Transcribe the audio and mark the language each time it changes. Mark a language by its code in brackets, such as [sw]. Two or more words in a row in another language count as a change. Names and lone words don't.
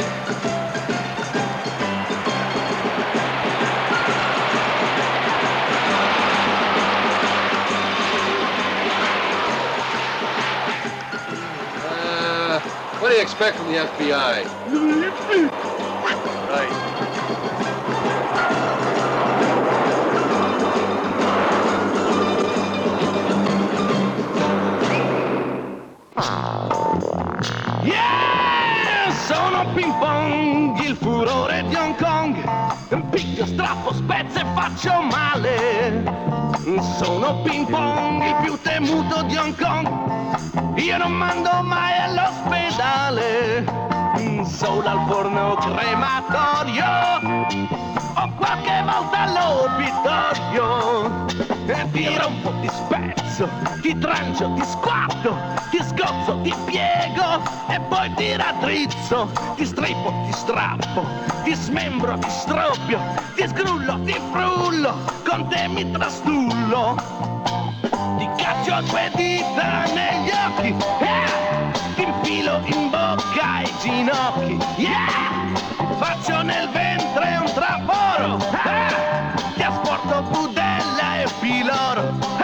[en] What do you expect from the FBI? Right. Yeah! [it] Sono ping pong, il furore di Hong Kong. Picchio, strappo, spezzo e faccio male. Sono ping pong, il più temuto di Hong Kong. Io non mando mai all'ospedale. Solo al forno crematorio. O qualche volta all'obitorio. E ti rompo, ti spezzo, ti trancio, ti squatto, ti scozzo, ti piego e poi ti raddrizzo, ti strippo, ti strappo, ti smembro, ti stroppio, ti sgrullo, ti frullo, con te mi trastullo. Ti caccio due dita negli occhi, ti infilo in bocca i ginocchi, faccio nel ventre un traforo, ti asporto budella e piloro.